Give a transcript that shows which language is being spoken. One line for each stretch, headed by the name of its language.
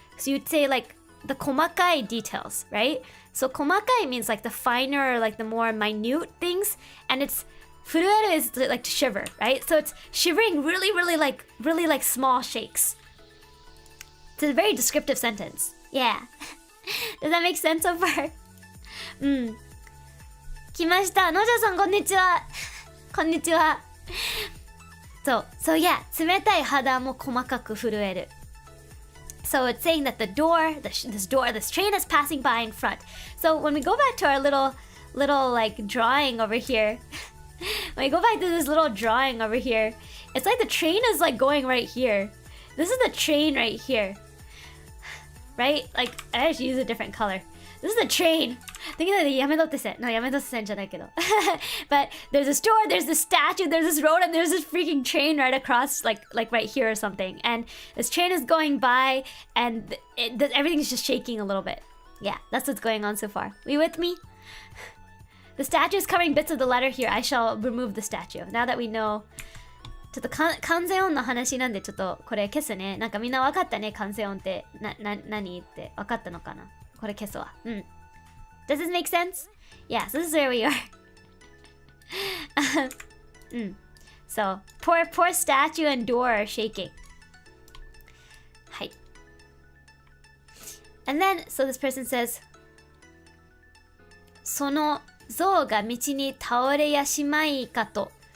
English: So you'd say like the komakai details, right? So komakai means like the finer or like the more minute things, and it's furueru is like to shiver, right? So it's shivering really like small shakes. It's a very descriptive sentence. Yeah. Does that make sense so far?
Japanese: 来ました。のじゃさんこんにちは。こんにちは。 So yeah, 冷たい肌も細かく震える。
English: So it's saying that this train is passing by in front. So when we go back to our little like drawing over here, when we go back to this little drawing over here, it's like the train is like going right here. This is the train right here. Right? Like, I actually use a different color. This is the train. Think of the Yamedote-sen.
Japanese: No, Yamedote-sen じゃないけど.
English: But there's a store, there's this statue, there's this road, and there's this freaking train right across, like right here or something. And this train is going by, and everything's just shaking a little bit. Yeah, that's what's going on so far. Are you with me? The statue is covering bits of the letter here. I shall remove the statue. Now that we know
Japanese: ちょっと完全音の話なんでちょっとこれ消すね。なんかみんな分かったね、完全音って何って分かったのかな。これ消すわ。うん。
English: Does this make sense? Yeah, so this is where we are.
Japanese: うん。
English: So, poor statue and door are shaking.
Japanese: はい。
English: And then, so this person says,
Japanese: その像が道に倒れやしまいかと。